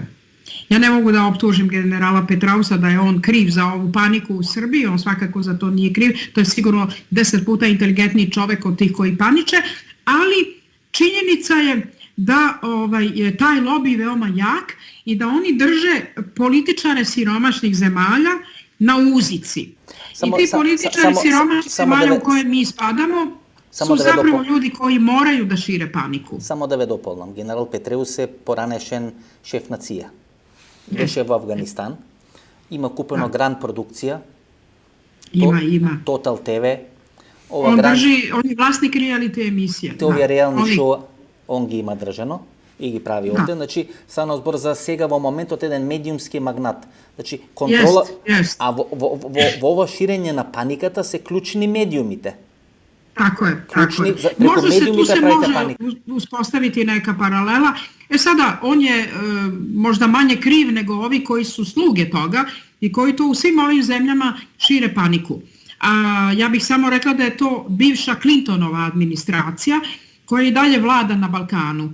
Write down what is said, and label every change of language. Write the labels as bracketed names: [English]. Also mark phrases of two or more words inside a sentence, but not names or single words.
[Serbian] Ja ne mogu da optužim generala Petrausa da je on kriv za ovu paniku u Srbiji, on svakako za to nije kriv, to je sigurno 10 puta inteligentniji čovek od tih koji paniče, ali činjenica je da je taj lobby veoma jak i da oni drže političare siromašnih zemalja na uzici. I ti političari siromašnih zemalja u koje mi spadamo su zapravo ljudi koji moraju da šire paniku. [Macedonian] Само да ве дополнам. Генерал Петреус е поранешен шеф на ЦИА. Беше во Афганистан. Има купено Гранд продукција. Има. Тотал ТВ. [Serbian] Он je vlasnik reality emisije. [Macedonian] Те овие реални шоу, он ги има држано и ги прави овде. Значи, стана збор за сега во моментот еден медиумски магнат. Значи, контрола... А во ова ширење на паниката се клучни медиумите. [Serbian] Tako je. Možda se tu može uspostaviti neka paralela. Sada, on je možda manje kriv nego ovi koji su sluge toga i koji to u svim ovim zemljama šire paniku. A ja bih samo rekla da je to bivša Clintonova administracija koja i dalje vlada na Balkanu.